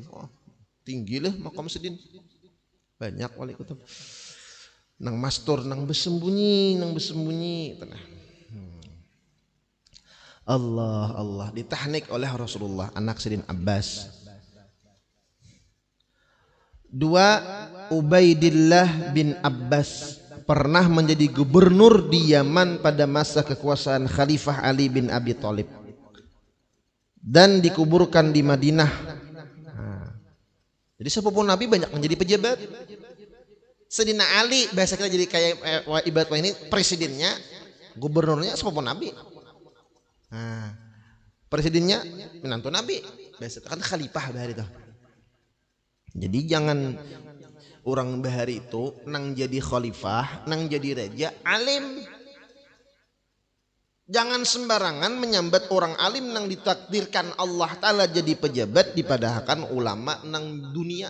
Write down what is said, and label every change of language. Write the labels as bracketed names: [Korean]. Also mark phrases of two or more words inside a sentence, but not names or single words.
[Banjar] Oh, tinggi lah makam Sedin. Banyak wali kutub. Nang mastur, nang bersembunyi tenang. [Indonesian] Allah ditahnik oleh Rasulullah anak Sedin Abbas. 2 Ubaidillah bin Abbas pernah menjadi gubernur di Yaman pada masa kekuasaan Khalifah Ali bin Abi Thalib dan dikuburkan di Madinah. Jadi sepupu Nabi banyak menjadi pejabat. [Banjar] Sedina Ali biasa kita jadi kayak ibarat ini presidennya, gubernurnya sepupu Nabi. Presidennya menantu Nabi. Biasa kan khalifah bahari itu. Jadi jangan orang bahari itu nang jadi khalifah, nang jadi raja alim. Jangan sembarangan menyambat orang alim nang ditakdirkan Allah Ta'ala jadi pejabat dipadahkan ulama nang dunia.